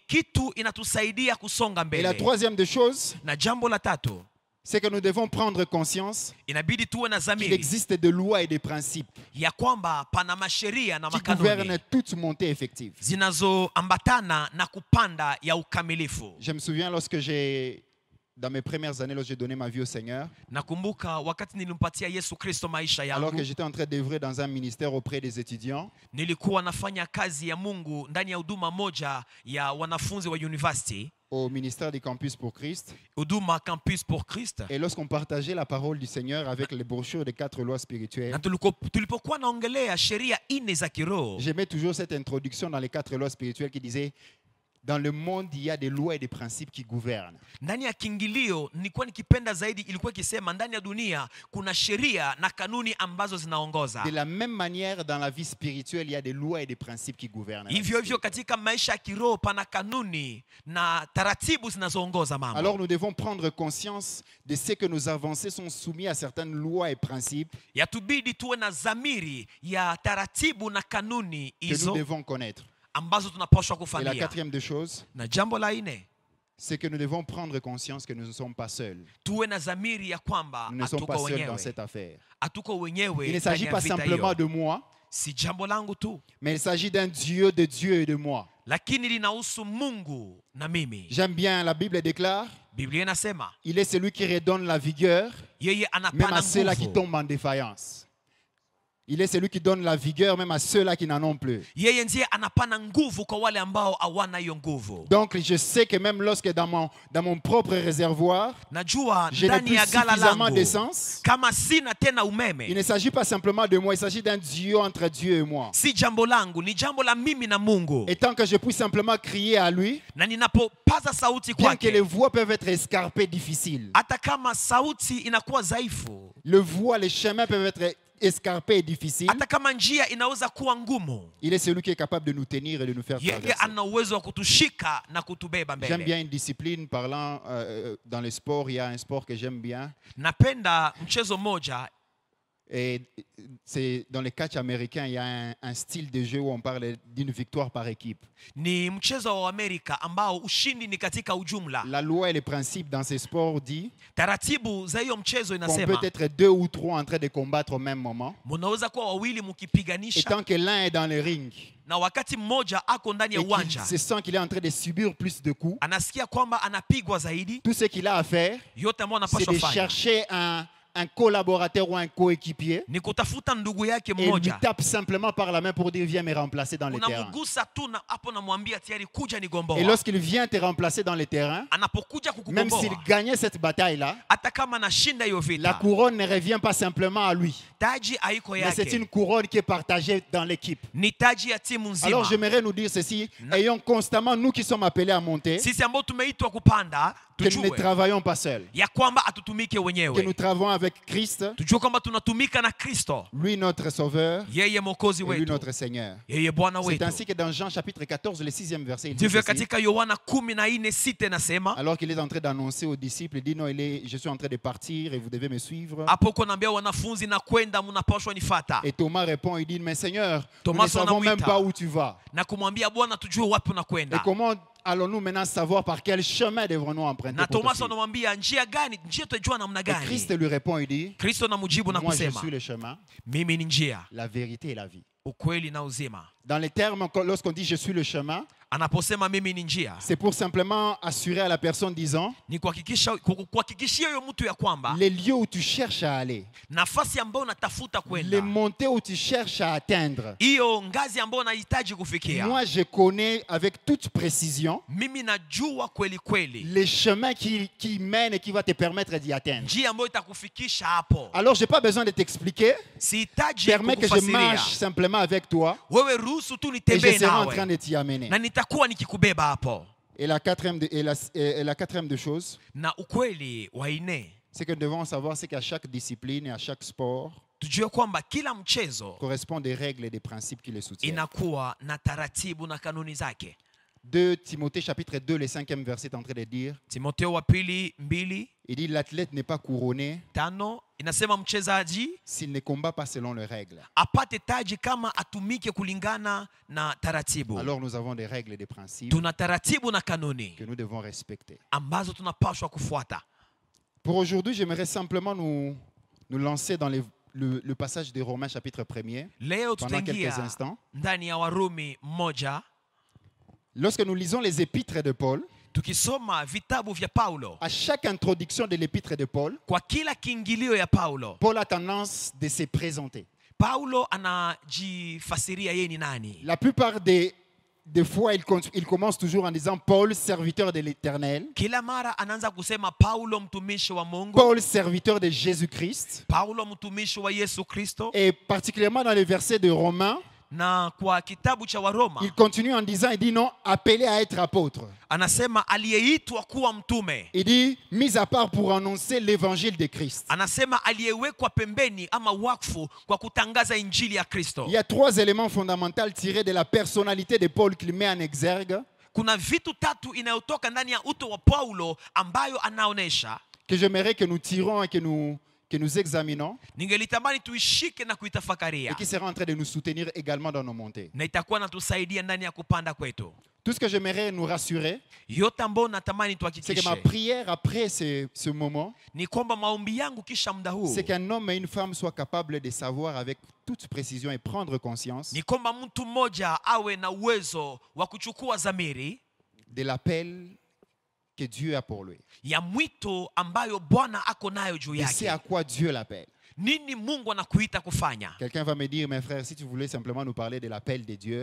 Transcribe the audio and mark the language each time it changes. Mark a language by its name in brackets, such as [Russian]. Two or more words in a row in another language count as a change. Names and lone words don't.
[French] Et la troisième des choses, c'est que nous devons prendre conscience qu'il existe des lois et des principes qui gouvernent toute montée effective. Je me souviens lorsque j'ai dans mes premières années, lorsque j'ai donné ma vie au Seigneur, [Swahili] nakumbuka wakati nilimpatia Yesu Kristo maisha yangu, [French] alors que j'étais en train d'œuvrer dans un ministère auprès des étudiants, [Swahili] nilikuwa nafanya kazi ya Mungu ndani ya huduma moja ya wanafunzi wa university, [French] au ministère des Campus pour Christ. [Swahili] huduma Campus pour Christ. [French] Et lorsqu'on partageait la parole du Seigneur avec les brochures des 4 lois spirituelles, [Swahili] Na tulipokuwa naongelea sheria 4 za kiroho, [French] j'aimais toujours cette introduction dans les 4 lois spirituelles qui disait: dans le monde, il y a des lois et des principes qui gouvernent. [Swahili] ndani ya kiingilio nilikuwa nikipenda zaidi, ilikuwa ikisema ndani ya dunia kuna sheria na kanuni ambazo zinaongoza. [French] De la même manière, dans la vie spirituelle, il y a des lois et des principes qui gouvernent. [Swahili] Hivyo hivyo katika maisha ya kiroho pana kanuni na taratibu zinazoongoza mambo. [French] Alors nous devons prendre conscience de ce que nos avancées sont soumis à certaines lois et principes [Swahili] Yatubidi tuwe na dhamiri ya taratibu na kanuni [French] que nous [Swahili] hizo [French] devons connaître. [Swahili] ambazo tunapaswa [French] Et la [Swahili] kufanya. [French] quatrième des choses, [Swahili] Na jambo la 4, [French] c'est que nous devons prendre conscience que nous ne sommes pas seuls. [Swahili] tuwe na dhamiri ya kwamba [French] Nous ne sommes pas [Swahili] hatuko [French] seuls dans [Swahili] wenyewe. [French] cette affaire. [Swahili] Hatuko wenyewe. [French] Il ne s'agit [Swahili] ndani ya [French] pas [Swahili] vita [French] simplement [Swahili] hiyo. [French] de moi, [Swahili] Si jambo langu tu, [French] mais il s'agit d'un Dieu, de Dieu et de moi. [Swahili] lakini linahusu Mungu na mimi. [French] J'aime bien, la Bible déclare, [Swahili] Biblia inasema [French] il est celui qui redonne la vigueur, [Swahili] yeye [French] même [Swahili] anapana [French] à ceux-là qui [Swahili] nguvu. [French] tombent en défaillance. Il est celui qui donne la vigueur même à ceux-là qui n'en ont plus. [Swahili] Yeye ndiye anapana nguvu kwa wale ambao hawana hiyo nguvu. [French] Donc je sais que même lorsque dans mon propre réservoir, [Swahili] Najua [French] je n'ai [Swahili] ndani [French] plus [Swahili] ya gala [French] suffisamment [Swahili] langu [French] d'essence, [Swahili] kama sina tena [French] il [Swahili] umeme, [French] ne s'agit pas simplement de moi, il s'agit d'un Dieu entre Dieu et moi. [Swahili] si jambo langu, ni jambo la mimi na Mungu. [French] Et tant que je puisse simplement crier à lui, [Swahili] Na ninapopaza sauti [French] bien que les [Swahili] kwake, [French] voies peuvent être escarpées, difficiles, [Swahili] hata kama sauti inakuwa dhaifu, [French] les chemins peuvent être escarpés et difficiles, [Swahili] hata kama njia inaweza kuwa ngumu, [French] il est celui qui est capable de nous tenir et de nous faire [Swahili] yeye [French] traverser. [Swahili] ana uwezo wa kutushika na kutubeba [French] J'aime [Swahili] mbele. [French] bien une discipline, parlant dans le sport, il y a un sport que j'aime bien. [Swahili] Napenda mchezo moja, [French] Et c'est dans les catchs américains, il y a un style de jeu où on parle d'une victoire par équipe. [Swahili] ni mchezo wa Amerika ambao ushindi ni katika ujumla. [French] La loi et les principes dans ces sports dit [Swahili] Taratibu za hiyo mchezo [French] qu'on [Swahili] inasema [French] peut être 2 ou 3 en train de combattre au même moment. [Swahili] munaweza kuwa wawili [French] Et [Swahili] mukipiganisha, [French] tant que l'un est dans le ring [Swahili] na wakati mmoja ako ndani [French] et [Swahili] ya [French] qu'il [Swahili] uwanja [French] se sent qu'il est en train de subir plus de coups, [Swahili] anasikia kwamba anapigwa zaidi, [French] tout ce qu'il a à faire, [Swahili] yote ambayo [French] c'est [Swahili] anapaswa [French] de [Swahili] fanya [French] chercher un collaborateur ou un coéquipier [Swahili] ni kutafuta ndugu yake [French] et lui [Swahili] mmoja, [French] tape simplement par la main pour dire viens me remplacer dans les terrains. [Swahili] unamgusa tu na hapo namwambia tayari kuja [French] Et [Swahili] nigomboa. [French] lorsqu'il vient te remplacer dans les terrains, [Swahili] Anapokuja [French] même s'il [Swahili] kukugomboa, [French] gagnait cette bataille-là, [Swahili] hata kama anashinda hiyo [French] la [Swahili] vita, [French] couronne ne revient pas simplement à lui, [Swahili] taji haiko [French] mais c'est [Swahili] yake, [French] une couronne qui est partagée dans l'équipe. [Swahili] ni taji ya timu nzima. [French] Alors j'aimerais nous dire ceci, ayons constamment, nous qui sommes appelés à monter, [Swahili] Sisi ambao tumeitwa kupanda, [French] que nous ne [Swahili] tujue [French] travaillons pas seuls, [Swahili] ya kwamba atutumike [French] que nous [Swahili] wenyewe, [French] travaillons avec Christ, [Swahili] tujue kwamba tunatumika na Kristo, [French] lui notre Sauveur [Swahili] yeye mwokozi [French] et lui [Swahili] wetu, [French] notre Seigneur. [Swahili] yeye Bwana [French] C'est [Swahili] wetu. [French] ainsi que dans Jean chapitre 14, le 6e verset, il dit [Swahili] Ndivyo [French] ceci, [Swahili] katika Yohana 14:6 nasema, [French] alors qu'il est en train d'annoncer aux disciples, il dit non, je suis en train de partir et vous devez me suivre. [Swahili] hapo kunaambia wanafunzi na kwenda, mnapaswa nifata, [French] Et Thomas répond, il dit, mais Seigneur, nous [Swahili] Thomas [French] ne savons même [Swahili] anamuita. [French] pas où tu vas. [Swahili] na kumwambia Bwana, tujue wapi [French] Et [Swahili] unakwenda. [French] comment allons-nous maintenant savoir par quel chemin devrons-nous emprunter [Swahili] Na [French] pour te [Swahili] Thomas [French] suivre? [Swahili] anamwambia njia gani, njia tutajua namna [French] Et [Swahili] gani? [French] Christ lui répond, il dit, [Swahili] Kristo namjibu na [French] moi je [Swahili] kusema, [French] suis le chemin, [Swahili] mimi ni njia, [French] la vérité et la vie. [Swahili] ukweli na uzima. [French] Dans les termes, lorsqu'on dit je suis le chemin, [Swahili] Anaposema mimi ni njia, [French] c'est pour simplement assurer à la personne disant, [Swahili] ni kuhakikishia huyo mtu ya kwamba [French] les lieux où tu cherches à aller, [Swahili] nafasi ambayo unatafuta [French] les [Swahili] kwenda, [French] montées où tu cherches à atteindre. [Swahili] hiyo ngazi ambayo unahitaji kufikia, [French] Moi, je connais avec toute précision [Swahili] mimi najua kweli kweli [French] les chemins qui mènent et qui vont te permettre d'y atteindre. [Swahili] njia ambayo itakufikisha hapo. [French] Alors, je n'ai pas besoin de t'expliquer. [Swahili] Sihitaji [French] Permets que je [Swahili] kukufasiria, [French] marche simplement avec toi [Swahili] wewe ruhusu tu [French] et je [Swahili] nitembee [French] serai en train [Swahili] nawe [French] de t'y amener. [Swahili] na nitakuwa nikikubeba hapo. [French] Et la quatrième de chose, [Swahili] Na ukweli wa nne, [French] c'est que nous devons savoir c'est qu'à chaque discipline et à chaque sport [Swahili] tujue kwamba kila mchezo [French] correspond des règles et des principes qui les soutiennent. [Swahili] inakuwa na taratibu na kanuni zake. [French] 2 Timothée chapitre 2, le 5e verset est en train de dire, [Swahili] Timotheo wa pili 2:5 [French] il dit l'athlète n'est pas couronné [Swahili] inasema mchezaji [French] s'il ne combat pas selon les règles. [Swahili] apate taji kama atumike kulingana na taratibu. [French] Alors nous avons des règles et des principes [Swahili] Tuna taratibu na kanuni [French] que nous devons respecter. [Swahili] ambazo tunapaswa kufuata. [French] Pour aujourd'hui, j'aimerais simplement nous lancer dans le passage de Romains chapitre 1er [Swahili] Leo [French] pendant quelques [Swahili] tutaingia [French] instants. [Swahili] ndani ya Warumi 1. [French] Lorsque nous lisons les épîtres de Paul, [Swahili] Tukisoma vitabu vya Paulo, [French] à chaque introduction de l'épître de Paul, [Swahili] kwa kila kiingilio ya Paulo, [French] Paul a tendance de se présenter. [Swahili] Paulo anajifasiria yeye ni nani. [French] La plupart des fois, il commence toujours en disant Paul, serviteur de l'Éternel. [Swahili] Kila mara anaanza kusema Paulo mtumishi wa Mungu. [French] Paul, serviteur de Jésus-Christ. [Swahili] Paulo mtumishi wa Yesu Kristo. [French] Et particulièrement dans les versets de Romains, [Swahili] na kwa kitabu cha Waroma, [French] il continue en disant, il dit non, appelé à être apôtre. [Swahili] Anasema aliyeitwa kuwa mtume. [French] Il dit, mis à part pour annoncer l'évangile de Christ. [Swahili] Anasema aliyewekwa pembeni ama wakfu kwa kutangaza injili ya Kristo. [French] Il y a 3 éléments fondamentaux tirés de la personnalité de Paul qu'il met en exergue. [Swahili] Kuna vitu tatu inayotoka ndani ya uto wa Paulo ambayo anaonesha. [French] Que j'aimerais que nous tirons et que nous examinons. [Swahili] Ningelitamani tuishike na kuitafakaria. [French] Et qui sera en train de nous soutenir également dans nos montées. [Swahili] Na itakuwa natusaidia ndani ya kupanda kwetu. [French] Tout ce que j'aimerais nous rassurer, [Swahili] yote ambayo natamani [French] c'est que ma prière après ce moment, [Swahili] ni kwamba maombi yangu kisha muda huu, [French] c'est qu'un homme et une femme soient capables de savoir avec toute précision et prendre conscience, [Swahili] ni kwamba mtu mmoja awe na uwezo wa kuchukua dhamiri [French] de l'appel que Dieu a pour lui. [Swahili] Ya mwito ambayo Bwana ako nayo juu yake. [French] Et c'est à quoi Dieu l'appelle. [Swahili] Nini Mungu anakuita kufanya? [French] Quelqu'un va me dire, mes frères, si tu voulais simplement nous parler de l'appel de Dieu,